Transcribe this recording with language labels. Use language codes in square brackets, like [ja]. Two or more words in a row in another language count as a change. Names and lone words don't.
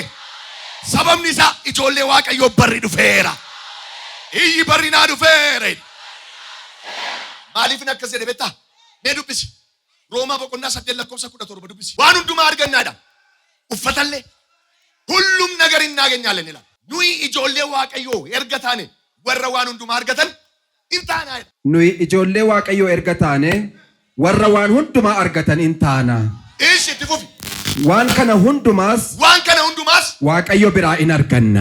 [om] Sababni isaa ijoollee Waaqayyoo barri dhufeera. Iyyi barri naa dhufeera. Maaliif akkas jedhe beektaa? Mee dubbisi. Roomaa boqonnaa 8:17 dubbisi. Waan hundumaa argannaadha. [am] Uffatallee hullum ነገር እናገኛለን ይላል. [om] Nuyi ijoollee Waaqayyoo erga taane warra waan hundumaa argatan in taana. Nuyi ijoollee Waaqayyoo erga taane warra waan hundumaa argatan in taana. Ishi itti fufi. Waan kana hundumaas Waaqayyo biraa in arganna.